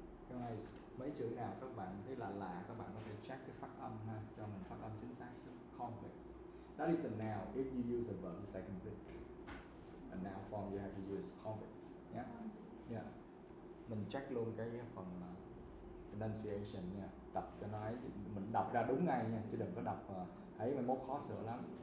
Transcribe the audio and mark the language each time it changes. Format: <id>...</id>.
<vi>Guys, mấy chữ nào các bạn thấy lạ các bạn có thể check cái phát âm ha, cho mình phát âm chính xác.</vi> <en>Conflicts. That is a noun. If you use a verb, the second bit. A noun form you have to use conflicts. Yeah.</en> <vi>Mình check luôn cái phần pronunciation nha. Đọc cho nó ấy, mình đọc ra đúng ngay nha, chứ đừng có đọc thấy mai mốt khó sửa lắm.</vi>